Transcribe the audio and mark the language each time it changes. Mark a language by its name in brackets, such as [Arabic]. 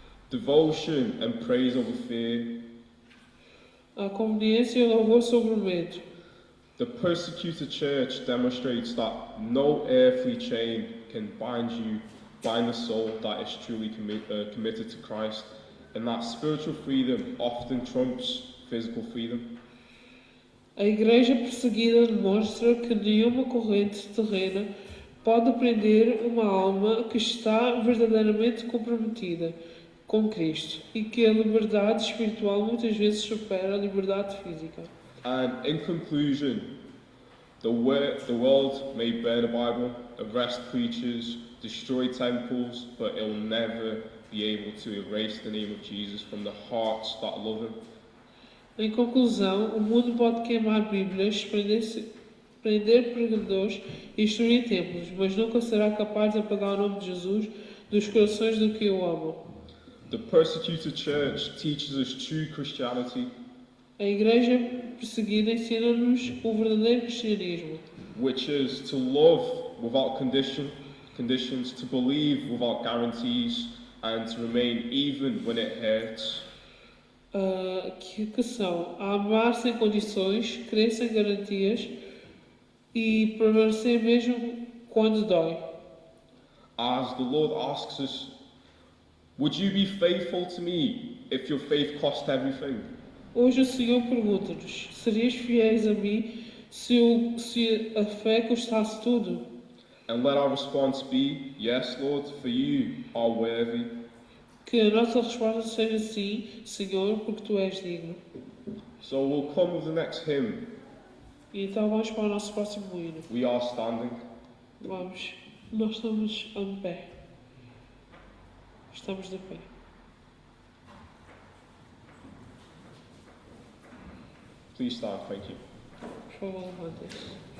[English] Devotion and praise over fear. [Portuguese] A conveniência e o louvor sobre o medo. [English] The persecuted church demonstrates that no earthly chain can bind the soul that is truly committed to Christ, and that spiritual freedom often trumps physical freedom. [Portuguese] A igreja perseguida demonstra que nenhuma corrente terrena pode prender uma alma que está verdadeiramente comprometida com Cristo e que a liberdade espiritual muitas vezes supera a liberdade física. [English] And in conclusion, the world may burn a Bible, arrest preachers, destroy temples, but it will never be able to erase the name of Jesus from the hearts that love Him. [Portuguese] Em conclusão, o mundo pode queimar Bíblias, prender pregadores e destruir templos, mas nunca será capaz de apagar o nome de Jesus dos corações do que o amam. [English] The persecuted church teaches us true Christianity, [Portuguese] A igreja perseguida ensina-nos o verdadeiro cristianismo, [English] which is to love without conditions, to believe without guarantees, and to remain even when it hurts. [Portuguese] Que são a amar sem condições, crer sem garantias e permanecer mesmo quando dói. [English] As the Lord asks us, would you be faithful to me if your faith cost everything? [Portuguese] Hoje o Senhor pergunta-nos: serias fiéis a mim se a fé custasse tudo? [English] And let our response be, yes, Lord, for you are worthy. [Portuguese] Que a nossa resposta seja sim, Senhor, porque Tu és digno. [English] So we'll come with the next hymn. [Portuguese] E então vamos para o nosso próximo hino. [English] We are standing. [Portuguese] Vamos, nós estamos em pé. Estamos de pé. [English] Please stand, thank you. [Portuguese] Por favor, levante-se.